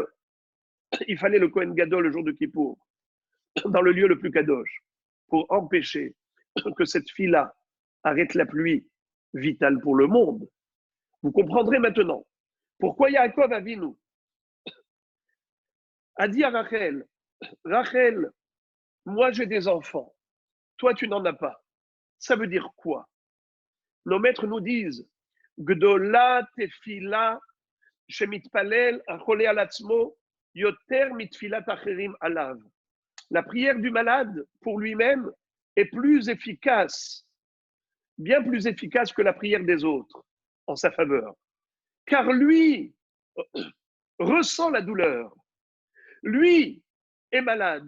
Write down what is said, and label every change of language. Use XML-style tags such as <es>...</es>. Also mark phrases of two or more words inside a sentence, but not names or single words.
<fr>Il fallait le Kohen Gadol le jour de Kippour, dans le lieu le plus kadosh, pour empêcher que cette fille-là arrête la pluie vitale pour le monde. Vous comprendrez maintenant pourquoi Yaakov Avinu a dit à Rachel, Rachel, moi j'ai des enfants, toi tu n'en as pas. Ça veut dire quoi? Nos maîtres nous disent,</fr> <he>גדולה תפילה שמתפלל החולה על עצמו יותר מתפילת אחרים עליו.</he> <fr>La prière du malade pour lui-même est plus efficace, bien plus efficace que la prière des autres en sa faveur. Car lui ressent la douleur. Lui est malade.</fr>